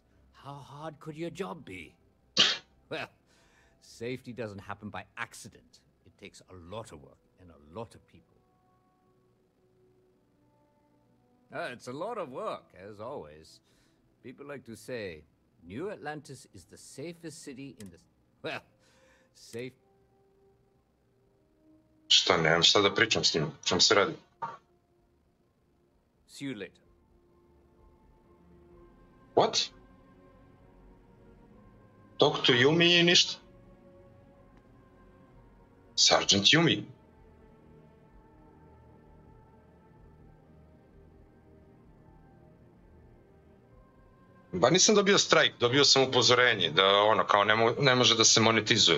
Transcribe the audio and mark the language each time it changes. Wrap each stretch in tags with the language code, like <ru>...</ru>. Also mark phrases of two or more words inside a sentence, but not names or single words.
<en>How hard could your job be? Well, safety doesn't happen by accident. It takes a lot of work and a lot of people. It's a lot of work, as always. People like to say, New Atlantis is the safest city in the... Well, safe...</en> <bs>Šta, nemam šta da pričam s njim, čem se radi?</bs> <en>See you later. What? Talk to Yumi</en> <bs>i ništa?</bs> <en>Sergeant Yumi.</en> <bs>Ba nisam dobio strajk, dobio sam upozorenje da kao ne može da se monetizuje.</bs>